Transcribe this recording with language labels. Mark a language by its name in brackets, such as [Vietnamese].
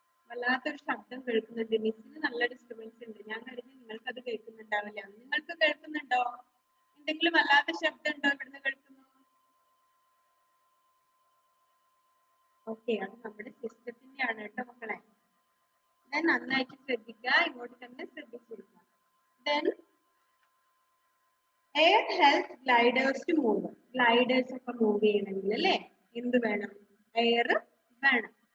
[Malayalam] വല്ലാത്തൊരു ശബ്ദം കേൾക്കുന്നുണ്ട്. മിസ്സിന് നല്ല ഡിസ്റ്റർബൻസ് ഉണ്ട്. ഞാൻ കരുതി നിങ്ങൾക്ക് അത് കേൾക്കുന്നുണ്ടാവില്ല. നിങ്ങൾക്ക് കേൾക്കുന്നുണ്ടോ? എന്തെങ്കിലും വല്ലാത്ത ശബ്ദം ഉണ്ടോ ഇവിടുന്ന് കേൾക്കുന്നു? ഓക്കെ, അത് നമ്മുടെ സിസ്റ്റത്തിന്റെ ആണ് കേട്ടോ മക്കളെ. ഞാൻ നന്നായിട്ട് ശ്രദ്ധിക്കുക, ഇങ്ങോട്ട് തന്നെ ശ്രദ്ധിച്ചിരിക്കുക. [English] Then air helps gliders to move. [Malayalam] Gliders ഒക്കെ മൂവ് ചെയ്യണമെങ്കിൽ അല്ലേ എന്ത് വേണം? എയർ വേണം.